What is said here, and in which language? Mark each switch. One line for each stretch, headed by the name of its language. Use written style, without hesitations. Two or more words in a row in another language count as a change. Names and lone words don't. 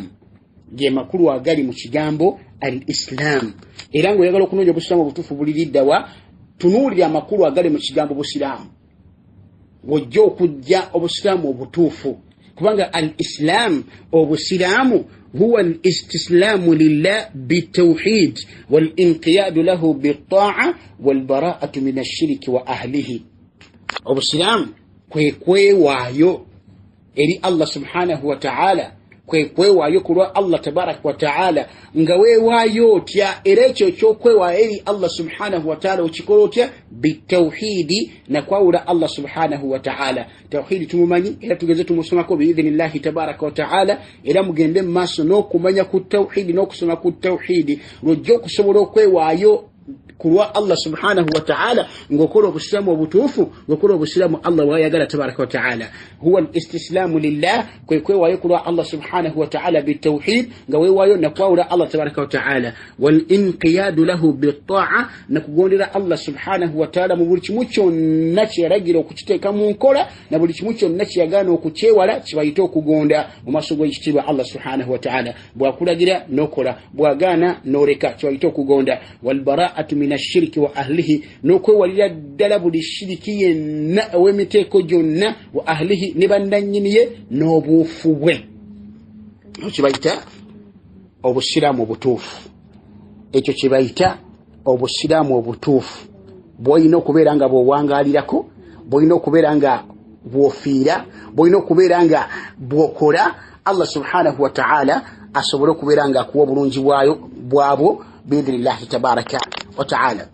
Ganda: Ge makulu agali mu kigambo al-Islam. Era ng'oyagala okunoonya obusiraamu obutuufu buliriddawa tunuulira amakulu agali mu kigambo busiraamu wojja okujja obusiraamu obutuufu kubanga al-Islam obusiraamu
Arabic: هو الاستسلام لله بالتوحيد والانقياد له بالطاعة والبراءة من الشرك وأهله.
Ganda: Obusiraamu kwe kwewaayo eri Allah
Arabic: سبحانه وتعالى
Ganda: kwewaayo kulwa Allah
Arabic: تبارك وتعالى
Ganda: nga weewaayo otya era ekyo ekyokwewaayo eri Allah
Arabic: سبحانه وتعالى
Ganda: okikola otya bitawhidi na kwawula Allah
Arabic: سبحانه وتعالى.
Ganda: Tawhidi tumumanyi era tugeze tumusomako
Arabic: بإذن الله تبارك وتعالى
Ganda: era mugende mu maaso n'okumanya ku tawhidi n'okusoma ku tawhidi lwojja okusobola okwewaayo kulwa Allah
Arabic: سبحانه وتعالى
Ganda: ngokola obusilamu obutuufu ngokola obusilamu Allah wayagala
Arabic: تبارك و تعالى هو الاستسلام لله
Ganda: kwewaayo kulwa Allah
Arabic: سبحانه وتعالى بالتوحيد
Ganda: nga weewaayo nakwawula Allah
Arabic: تبارك وتعالى والانقياد له بالطاعة
Ganda: nakugondera Allah
Arabic: سبحانه وتعالى
Ganda: mu buli kimu kyonna kyeragira okukiteeka mu nkola na buli kimu kyonna kyeyagaana okukyewala kibayita okugonda mu maaso g'ekitiibwa Allah
Arabic: سبحانه وتعالى
Ganda: bwakulagira n'okola bwagaana n'oleka kibayita okugonda
Arabic: والبراءة من الشرك وأهله
Ganda: n'okwewalira ddala buli shiriki yenna ow'emiteeko gyonna
Arabic: وأهله
Ganda: ne bannannyiniye n'obuufu bwe kibayita obusiraamu obutuufu ekyo kibayita obusiraamu obutuufu bw'olina okubeera nga bw'owangaalirako bw'olina okubeera nga bw'ofiira bw'olina okubeera nga bw'okola Allah
Arabic: سبحانه وتعالى
Ganda: asobole okubeera nga akuwa obulungi bwabwo
Arabic: بإذن الله تبارك وتعالى.